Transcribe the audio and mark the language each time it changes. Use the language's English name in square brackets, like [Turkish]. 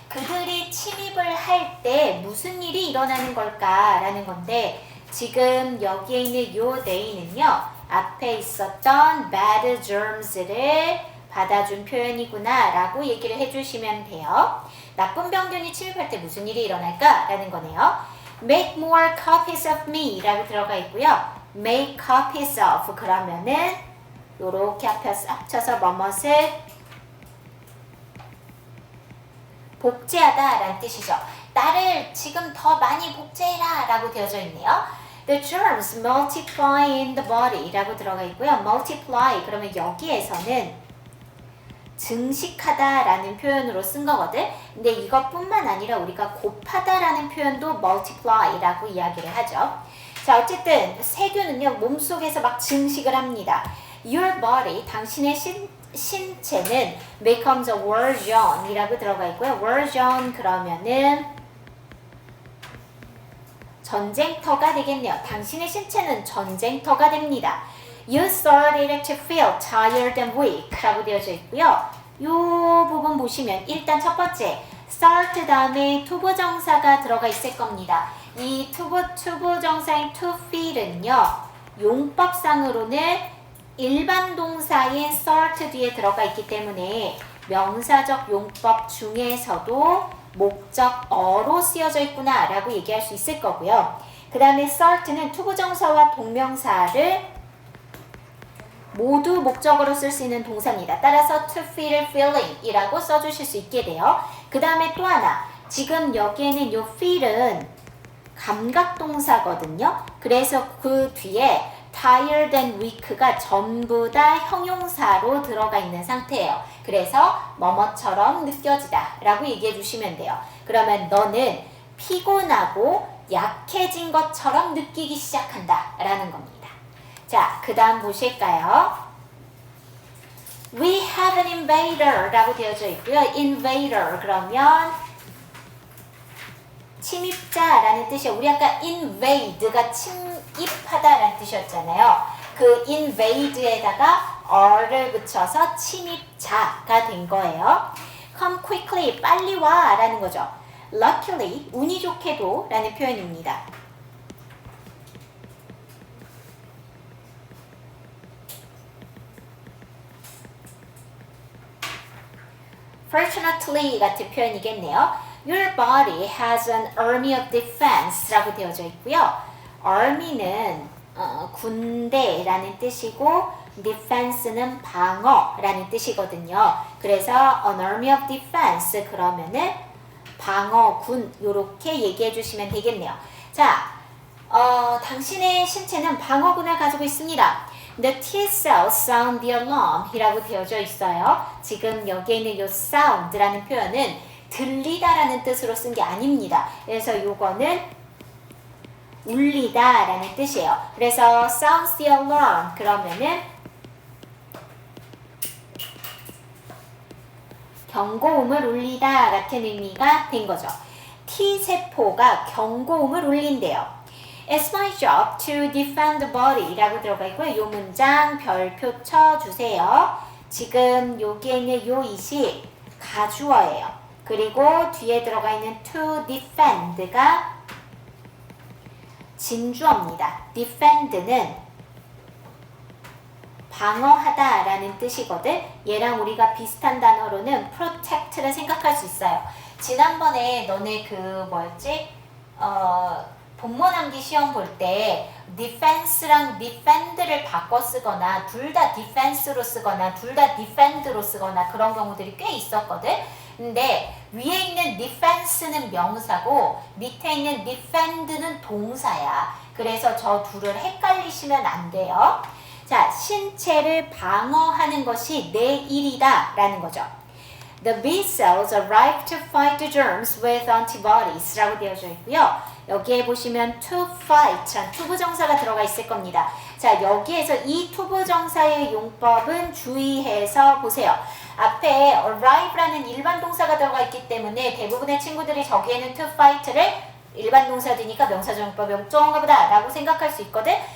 [Korean] 그들이 침입을 할 때 무슨 일이 일어나는 걸까? 라는 건데 지금 여기에 있는 요 they는요. 앞에 있었던 bad germs를 받아준 표현이구나 라고 얘기를 해주시면 돼요. 나쁜 병균이 침입할 때 무슨 일이 일어날까? 라는 거네요. [English] Make more copies of me [Korean] 라고 들어가 있고요. [English] Make copies of [Korean] 그러면은 요렇게 합쳐서 뭐뭇을 복제하다 라는 뜻이죠. 나를 지금 더 많이 복제해라 라고 되어져 있네요. [English] The germs multiply in the body [Korean] 라고 들어가 있고요. multiply 그러면 여기에서는 증식하다 라는 표현으로 쓴 거거든. 근데 이것뿐만 아니라 우리가 곱하다 라는 표현도 multiply 라고 이야기를 하죠. 자, 어쨌든 세균은요 몸속에서 막 증식을 합니다. [English] Your body, [Korean] 당신의 신체는 [English] becomes a war zone [Korean] 이라고 들어가 있고요. war zone 그러면은 전쟁터가 되겠네요. 당신의 신체는 전쟁터가 됩니다. [English] You started to feel tired and weak [Korean] 라고 되어져 있고요. 이 부분 보시면 일단 첫 번째 start 다음에 투부정사가 들어가 있을 겁니다. 이 투부정사인 to feel은요. 용법상으로는 일반 동사인 start 뒤에 들어가 있기 때문에 명사적 용법 중에서도 목적어로 쓰여져 있구나 라고 얘기할 수 있을 거고요. 그 다음에 start는 투부정사와 동명사를 모두 목적어로 쓸 수 있는 동사입니다. 따라서 to feel feeling 이라고 써주실 수 있게 돼요. 그 다음에 또 하나 지금 여기에는 요 feel은 감각동사거든요. 그래서 그 뒤에 tired and weak가 전부 다 형용사로 들어가 있는 상태예요. 그래서 뭐뭐처럼 느껴지다 라고 얘기해 주시면 돼요. 그러면 너는 피곤하고 약해진 것처럼 느끼기 시작한다 라는 겁니다. 자, 그 다음 보실까요? [English] We have an invader [Korean] 라고 되어져 있고요. invader 그러면 침입자라는 뜻이에요. 우리 아까 invade가 침입하다 라는 뜻이었잖아요. 그 invade에다가 r를 붙여서 침입자가 된 거예요. [English] Come quickly, [Korean] 빨리 와 라는 거죠. Luckily, 운이 좋게도 라는 표현입니다. Fortunately 같은 표현이겠네요. [English] Your body has an army of defense [Korean] 라고 되어져 있고요. army는 군대라는 뜻이고 defense는 방어라는 뜻이거든요. 그래서 [English] an army of defense [Korean] 그러면은 방어군 이렇게 얘기해 주시면 되겠네요. 자, 당신의 신체는 방어군을 가지고 있습니다. [English] The T-cells sound the alarm [Korean] 이라고 되어져 있어요. 지금 여기에 있는 이 sound라는 표현은 들리다라는 뜻으로 쓴 게 아닙니다. 그래서 요거는 울리다 라는 뜻이에요. 그래서 [English] sounds the alarm [Korean] 그러면은 경고음을 울리다 같은 의미가 된 거죠. T세포가 경고음을 울린대요. [English] It's my job to defend the body [Korean] 라고 들어가 있고요. 이 문장 별표 쳐주세요. 지금 여기에 있는 요 it이 가주어예요. 그리고 뒤에 들어가 있는 to defend가 진주어입니다. defend는 방어하다라는 뜻이거든. 얘랑 우리가 비슷한 단어로는 protect를 생각할 수 있어요. 지난번에 너네 그 뭐였지? 본문 암기 시험 볼 때 defense랑 defend를 바꿔 쓰거나 둘 다 defense로 쓰거나 둘 다 defend로 쓰거나 그런 경우들이 꽤 있었거든. 근데 위에 있는 defense는 명사고 밑에 있는 defend는 동사야. 그래서 저 둘을 헷갈리시면 안 돼요. 자, 신체를 방어하는 것이 내 일이다 라는 거죠. [English] The B cells arrive to fight the germs with antibodies [Korean] 라고 되어져 있고요. 여기에 보시면 to fight 란 투부정사가 들어가 있을 겁니다. 자, 여기에서 이 투부정사의 용법은 주의해서 보세요. 앞에 arrive라는 일반 동사가 들어가 있기 때문에 대부분의 친구들이 저기에는 to fight를 일반 동사들이니까 명사정법의 목적어인가 보다 라고 생각할 수 있거든.